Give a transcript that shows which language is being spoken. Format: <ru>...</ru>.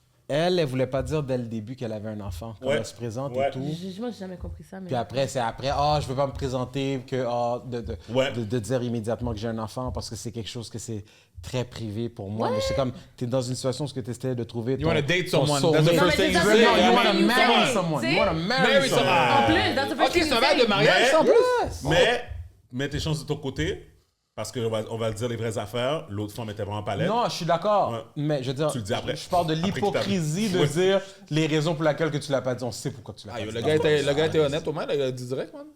<fr>Elle voulait pas dire dès le début qu'elle avait un enfant. Quand elle se présente et tout. Moi, j'ai jamais compris ça. Mais... Puis après, je veux pas me présenter, de dire immédiatement que j'ai un enfant parce que c'est quelque chose que c'est très privé pour moi. Mais c'est comme, t'es dans une situation où tu essaies de trouver</fr> <en>You want to date someone. That's the first thing you say. You want to marry someone. You want to marry someone.</en> <fr>En plus,</fr> <en>that's the first thing you say.</en> <fr>Ok, c'est un bail de mariage, en plus. Mais, mets tes chances de ton côté. Parce qu'on va dire les vraies affaires. L'autre femme était vraiment pas laide. Non, je suis d'accord. Mais je veux dire, tu le dis après. Je parle de l'hypocrisie de dire les raisons pour lesquelles que tu l'as pas dit. On sait pourquoi tu l'as pas dit. Le gars était honnête au moins, il a dit direct, man.</fr>